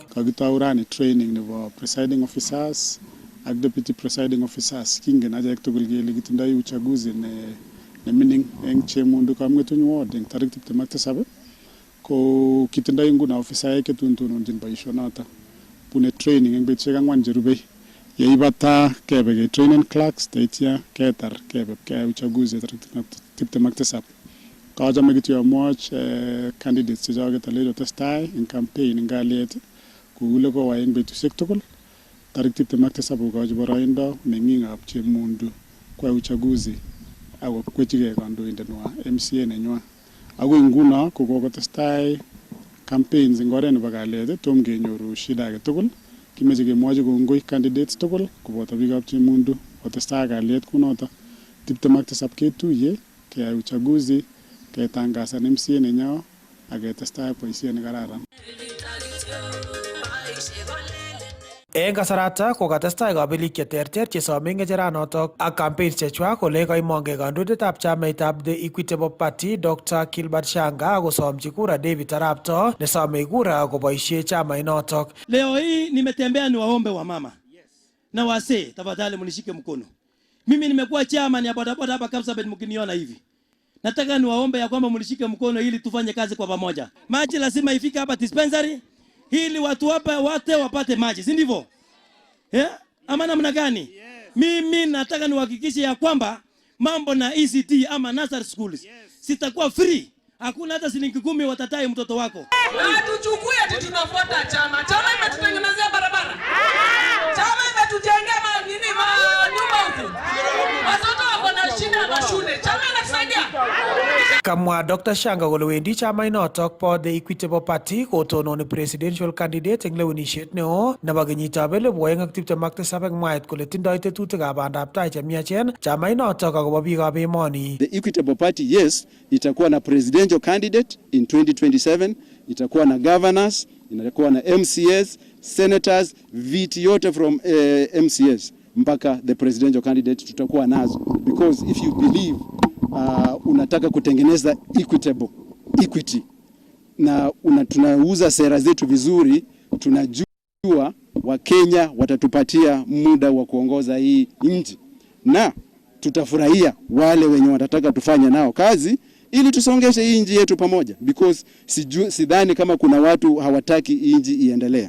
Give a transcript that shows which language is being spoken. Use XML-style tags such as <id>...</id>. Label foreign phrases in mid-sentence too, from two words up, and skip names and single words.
<kln>Kakitau rani training nebo</kln> <en>presiding officers</en> <kln>ak</kln> <en>deputy presiding officers</en> <kln>kingen achek tugul kele kitindoi uchaguzi nemining eng Chemundu Kamng'etuny ward eng tarik 27 ko kitindoi nguno ofisaek chetononjin boisionoto bune training eng betusiek 4 cherubei yeibata kebe ke</kln> <en>training clerks</en> <kln>teitya ketar kebe keyai uchaguzi tarik 27. Kachome kityo amwoch candidates chechoket alejo testai eng campaign eng kalyet kou kowa eng betusiek tugul tarik 27 kokochi boroindo meng'ikab Chemundu</kln> <sw>kwa uchaguzi</sw> <kln>ako kwechigei kandoindenwa MCA nenywa. Ako nguno ko kokotestai campaigns eng oret nebo kalyet tom kenyoru shida age tugul. Kimeche kemwochi kongoi candidates tugul koboto biikab Chemundu kotestai kalyet kunoto 27 ketuiye keyai uchaguzi ketangasan MCA nenyo ak ketestai boisiet nekararan. En kasarata kokatestai kabelik cheterter chesome ng'echeranotok ak campaigns chechwak kole kaimongei kandoindetab chamaitab The Equitable Party Dr. Gilbert Shanga akosomchi kura David Arap Too nesome kura koboisie chamainotok.</kln> <sw>Leo hii nimetembea niwaombe wa mama na wasee, tafadhali mnishike mkono. Mimi nimekuwa chairman ya bodaboda hapa Kapsabet, mkiniona hivi. Nataka niwaombe ya kwamba mnishike mkono ili tufanye kazi kwa pamoja. Maji lazima ifike hapa dispensary ili watu hapa wote wapate maji, si ndivyo? Ama namna gani? Mimi nataka niwahakikishe ya kwamba mambo na ECT ama</sw> <en>nursery schools</en> <sw>sitakuwa free. Hakuna hata shilingi 10 watatai mtoto wako. Tuchukue ati tunafuata chama. Chama imetutengenezea barabara. Chama imetujengea nyumba huku. Watoto wako na shida na shule. Chama inatusaidia.</sw> <kln>Kamwa Dr. Shanga kole wendi chamainotok bo The Equitable Party kotononi</kln> <en>presidential candidate</en> <kln>eng lewenisiet neo nebo kenyitab 2027 mwaet kole tindoi tetutikab bandab tai chemiachen chamainotok akobo biikab emoni.</kln> <en>The Equitable Party, yes,</en> <sw>itakuwa na</sw> <en>presidential candidate in 2027,</en> <sw>itakuwa na governors, itakuwa na MCS, senators, viti yote from MCS mpaka</sw> <en>the presidential candidate</en> <sw>tutakuwa nazo,</sw> <en>because if you believe</en> <sw>unataka kutengeneza equity na tunauza sera zetu vizuri, tunajua Wakenya watatupatia muda wa kuongoza hii nchi na tutafurahia wale wenye watataka tufanye nao kazi ili tusongeshe hii nchi yetu pamoja, because sidhani kama kuna watu hawataki nchi iendelee.</sw>